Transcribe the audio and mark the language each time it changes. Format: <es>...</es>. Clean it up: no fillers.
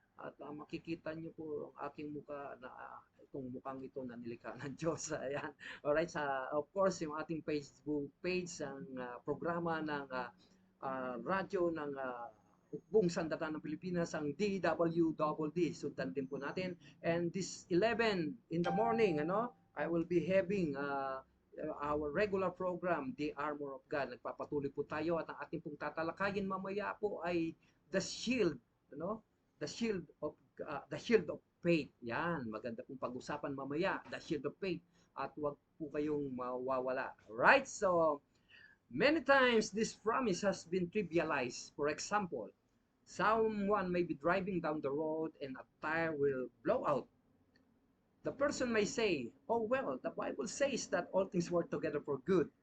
<tl>At makikita nyo po ang aking muka na itong mukhang ito na nilikha ng Diyos. Ayan. Alright. Of course, yung ating Facebook page, ang programa ng radyo ng buong sandata ng Pilipinas, ang DWDD. Sundan din po natin.</tl> <en>And this 11 in the morning, I will be having our regular program, The Armor of God.</en> <tl>Nagpapatuloy po tayo at ang ating pong tatalakayin mamaya po ay</tl> <en>the shield, the shield of faith.</en> <tl>Yan, maganda pong pag-usapan mamaya,</tl> <en>the shield of faith.</en> <tl>At huwag po kayong mawawala.</tl> <en>Right? So, many times this promise has been trivialized. For example, someone may be driving down the road and a tire will blow out. The person may say, oh well, the Bible says that all things work together for good.</en>